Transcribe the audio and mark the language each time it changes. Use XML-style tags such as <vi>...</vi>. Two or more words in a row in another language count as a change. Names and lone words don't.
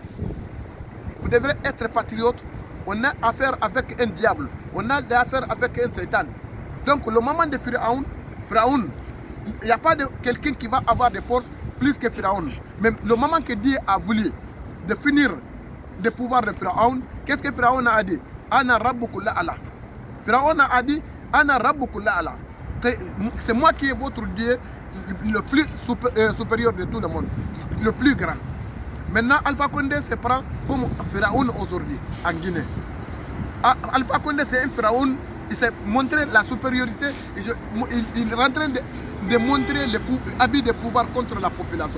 <fr>Vous devrez être patriote. On a affaire avec un diable, on a affaire avec un Satan. Donc le moment de Pharaon, il n'y a pas de quelqu'un qui va avoir des forces plus que Pharaon. Mais le moment que Dieu a voulu de finir le pouvoir de Pharaon, qu'est-ce que Pharaon a dit?</fr> <ar>أنا ربكلا الله.</ar> <fr>Pharaon a dit</fr> <ar>أنا ربكلا الله.</ar> <fr>C'est moi qui est votre Dieu le plus supérieur de tout le monde, le plus grand. Maintenant, Alpha Condé se prend comme Pharaon aujourd'hui en Guinée. Alpha Condé, c'est un Pharaon, il s'est montré la supériorité, il est en train de montrer l'habit de pouvoir contre la population.</fr>